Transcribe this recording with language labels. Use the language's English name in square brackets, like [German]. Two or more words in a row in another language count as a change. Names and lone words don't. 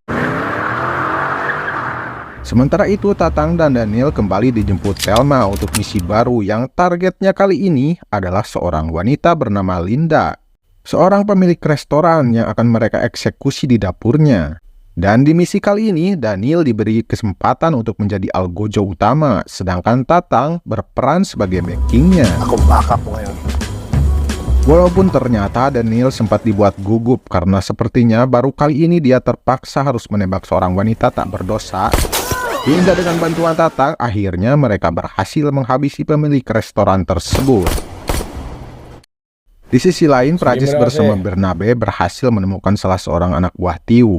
[Indonesian] Sementara itu Tatang dan Daniel kembali dijemput Thelma untuk misi baru yang targetnya kali ini adalah seorang wanita bernama Linda. Seorang pemilik restoran yang akan mereka eksekusi di dapurnya. Dan di misi kali ini, Daniel diberi kesempatan untuk menjadi algojo utama, sedangkan Tatang berperan sebagai backingnya. [Filipino] Ako backup mo ngayon. [Indonesian] Walaupun ternyata Daniel sempat dibuat gugup karena sepertinya baru kali ini dia terpaksa harus menembak seorang wanita tak berdosa, hingga dengan bantuan Tatang, akhirnya mereka berhasil menghabisi pemilik restoran tersebut. Di sisi lain, Prancis bersama Bernabe berhasil menemukan salah seorang anak buah Tiu.